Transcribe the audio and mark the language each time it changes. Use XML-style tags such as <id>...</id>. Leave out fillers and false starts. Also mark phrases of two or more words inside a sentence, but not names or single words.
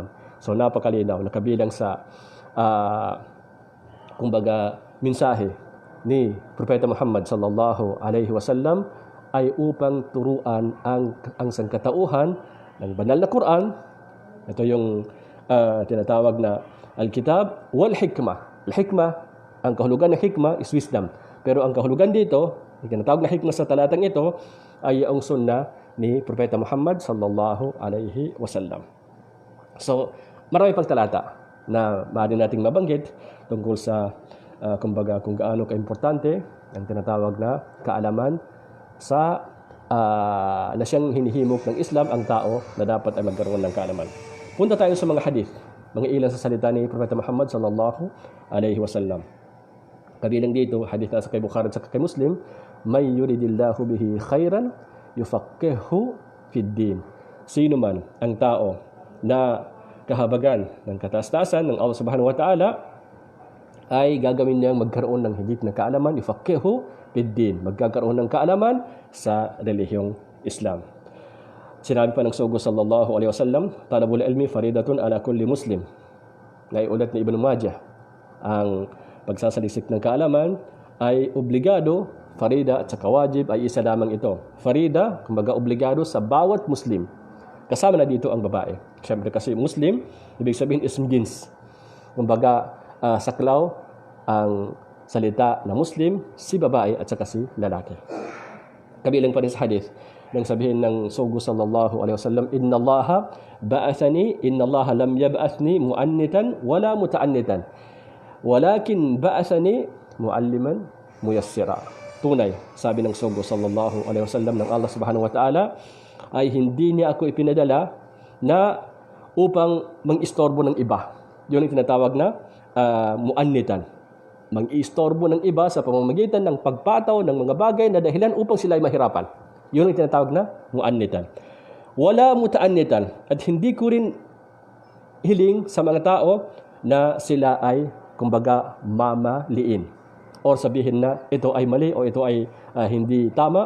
<tl>So napakalinaw, nakabilang sa kumbaga mensahe ni Propeta Muhammad</tl> <ar>صلى الله عليه وسلم</ar> <tl>ay upang turuan ang sangkatauhan ng banal na Quran. Ito yung tinatawag na</tl> <ar>الكتاب والحكمة.</ar> <tl>Al-hikmah, ang kahulugan ng hikmah</tl> <en>is wisdom.</en> <tl>Pero ang kahulugan dito, yung tinatawag na hikmah sa talatang ito, ay ang sunnah ni Propeta Muhammad</tl> <ar>صلى الله عليه وسلم.</ar> <tl>So, marami pang talata na maaari nating mabanggit tungkol sa kumbaga kung gaano kaimportante ang tinatawag na kaalaman sa na siyang hinihimok ng Islam ang tao na dapat ay magkaroon ng kaalaman. Punta tayo sa mga hadith, mga ilan sa salita ni Propeta Muhammad</tl> <ar>صلى الله عليه وسلم.</ar> <tl>Kabilang dito, hadith na sa kay Bukhari at sa kay Muslim,</tl> <ar>من يرد الله به خيرا يفقهه في الدين.</ar> <tl>Sino man ang tao na kahabagan ng kataas-taasan ng</tl> <ar>الله سبحانه وتعالى</ar> <tl>ay gagawin niyang magkaroon ng higit na kaalaman,</tl> <ar>يفقهه في الدين,</ar> <tl>magkakaroon ng kaalaman sa relihiyong Islam. Sinabi pa ng Sugo</tl> <ar>صلى الله عليه وسلم, طلب العلم فريضة على كل مسلم.</ar> <tl>Naiulat ni Ibn Majah, ang pagsasaliksik ng kaalaman ay obligado, farida at saka wajib ay isa lamang ito. Farida, kumbaga obligado sa bawat Muslim. Kasama na dito ang babae. Siyempre kasi Muslim, ibig sabihin is jins. Kumbaga saklaw ang salita na Muslim, si babae at saka si lalaki. Kabilang pa rin sa hadith, nang sabihin ng Sugo</tl> <ar>صلى الله عليه وسلم, إن الله لم يبعثني معنتا ولا متعنتا ولكن بعثني معلما ميسرا.</ar> <tl>Tunay, sabi ng Sugo</tl> <ar>صلى الله عليه وسلم</ar> <tl>ng</tl> <ar>الله سبحانه وتعالى,</ar> <tl>ay hindi niya ako ipinadala na upang mang-istorbo ng iba. Yun ang tinatawag na muannitan. Mang-istorbo ng iba sa pamamagitan ng pagpataw ng mga bagay na dahilan upang sila ay mahirapan. Yun ang tinatawag na muannitan.</tl> <ar>ولا متعنتا,</ar> <tl>at hindi ko rin hiling sa mga tao na sila ay kumbaga mamaliin or sabihin na ito ay mali o ito ay hindi tama.</tl>